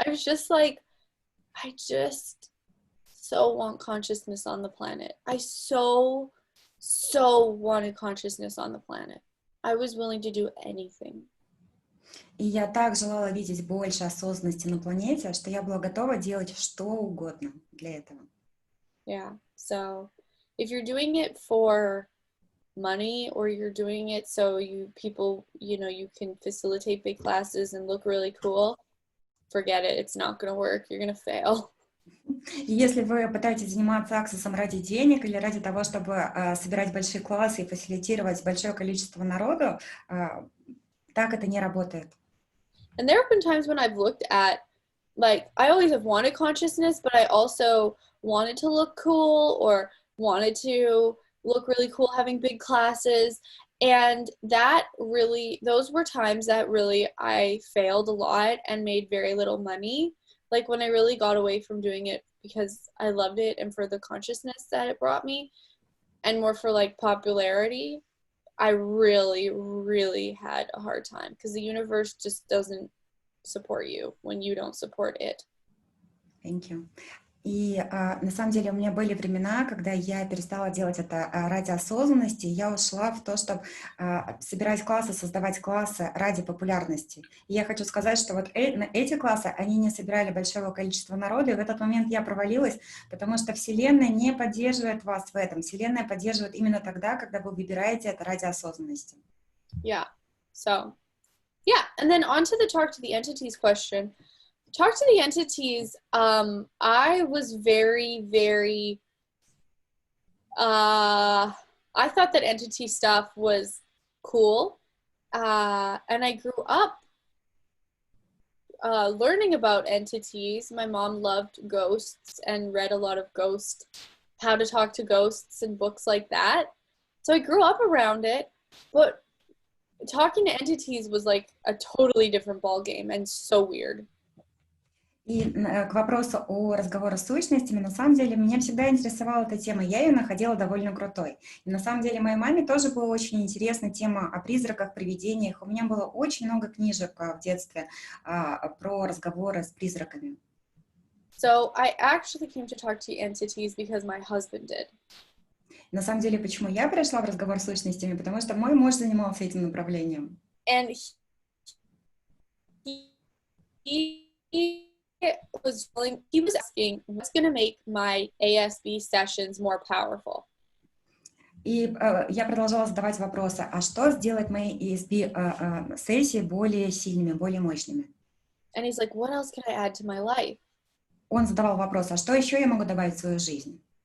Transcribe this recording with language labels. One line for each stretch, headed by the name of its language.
English: I was just like, I just so want consciousness on the planet. I so wanted consciousness on the planet. I was willing to do anything.
Russian: И я так желала видеть больше осознанности на планете, что я была готова делать что угодно для этого.
English: Yeah. So, if you're doing it for money or you're doing it so you can facilitate big classes and look really cool, forget it. It's not going to work. You're going to fail.
Russian: И если вы пытаетесь заниматься аксессом ради денег или ради того, чтобы собирать большие классы и фасилитировать большое количество народу, так это не работает.
English: And there have been times when I've looked at, like, I always have wanted consciousness, but I also wanted to look cool or wanted to look really cool having big classes. And those were times that really I failed a lot and made very little money. Like when I really got away from doing it because I loved it and for the consciousness that it brought me and more for like popularity, I really, really had a hard time because the universe just doesn't support you when you don't support it. Thank you.
Russian: И на самом деле у меня были времена, когда я перестала делать это ради осознанности, я ушла в то, чтобы собирать классы, создавать классы ради популярности. И я хочу сказать, что вот эти классы, они не собирали большого количества народа, и в этот момент я провалилась, потому что Вселенная не поддерживает вас в этом. Вселенная поддерживает именно тогда, когда вы выбираете это ради осознанности.
English: Yeah. So, yeah. And then on to the talk to the entities question. Talk to the entities, I was very, very, I thought that entity stuff was cool, and I grew up learning about entities. My mom loved ghosts and read a lot of how to talk to ghosts and books like that. So I grew up around it, but talking to entities was like a totally different ballgame and so weird.
Russian: И к вопросу о разговоре с сущностями, на самом деле, меня всегда интересовала эта тема, я ее находила довольно крутой. И на самом деле, моей маме тоже была очень интересна тема о призраках, привидениях. У меня было очень много книжек в детстве про разговоры с призраками.
English: So I actually came to talk to entities because my husband did.
Russian: На самом деле, почему я пришла в разговор с сущностями? Потому что мой муж занимался этим направлением.
English: And he was asking what's going to make my ASB sessions more powerful.
Russian: И я продолжала задавать вопросы, а что сделать мои ESB сессии более сильными, более мощными?
English: And he's like, what else can I add to my life?
Russian: Он задавал вопрос, а что еще я могу добавить в свою жизнь?